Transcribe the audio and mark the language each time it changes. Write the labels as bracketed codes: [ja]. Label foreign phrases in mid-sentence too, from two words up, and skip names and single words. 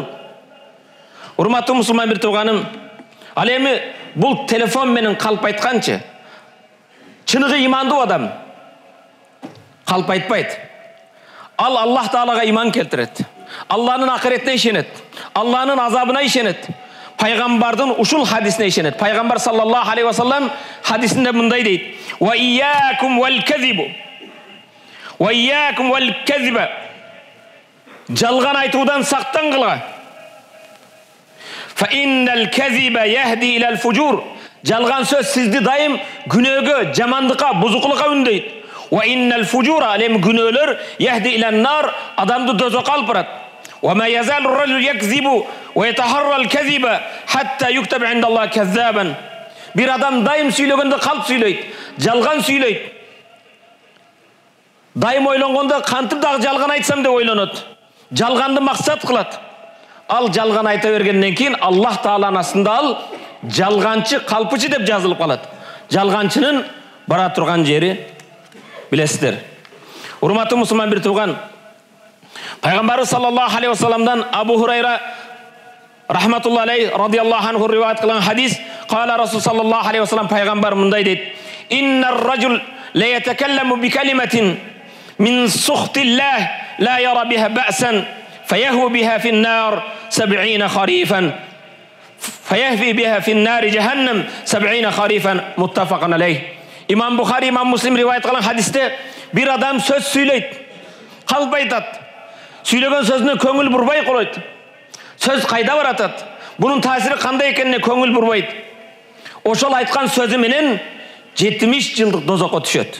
[ky] Урматтуу мусулман бир тууганым, ал эми бул телефон менен калп айтканчы, чыныгы имандуу адам калп айтпайт. Ал Аллах Таалага иман келтирет. Алланын акыретине ишенет. Алланын азабына ишенет. Пайгамбардын ушул хадисине ишенет. Пайгамбар [ar] صلى الله عليه وسلم [ky] хадисинде мындай дейт: [ar] "وإياكم والكذب. وإياكم والكذب." [ky] Жалган айтуудан сактангыла. [ar] فإن الكذب يهدي إلى الفجور. [ky] Жалган сөз сизди дайым күнөөгө, жамандыкка, бузукулукка үндөйт. [ar] وإن الفجور, [ky] алем күнөөлөр, [ar] يهدي إلى النار, [ky] адамды дозокко алып барат. [ar] وما يزال الرجل يكذب ويتحرى الكذب حتى يكتب عند الله كذابا. [ky] Bir адам дайым сүйлөгөндө калп сүйлөйт, жалган сүйлөйт. Дайым ойлонгондо кантип дагы жалган айтсам деп ойлонот. Жалганды максат кылат. Ал жалган айта бергенден кийин Аллах Тааланын астында ал жалганчы, калпычы деп жазылып калат. Жалганчынын бара турган жери билесиздер. Урматтуу мусулман бир тууган, Пайгамбарыбыз [ar] صلى الله عليه وسلم [ky] Абу Хурайра [ar] رحمة الله عليه رضي الله عنه [ky] риваят кылган хадис, [ar] قال رسول صلى الله عليه وسلم, [ky] пайгамбар мындай дейт: [ar] "إن الرجل لا يتكلم بكلمة من سخط الله لا يرى بها بأسا فيهوي بها في النار 70 خريفا فيهوي بها في النار جهنم 70 خريفا." متفق عليه. [ky] Имам Бухари, Имам Муслим риваят кылган хадисте bir адам сөз сүйлөйт, калп айтат. Сүйлөгөн сөзүнө көңүл бурбай койот. Сөз кайда баратат? Бунун таасири кандай экенине көңүл бурбайт. Ошол айткан сөзү менен 70 жылдык дозокко түшөт.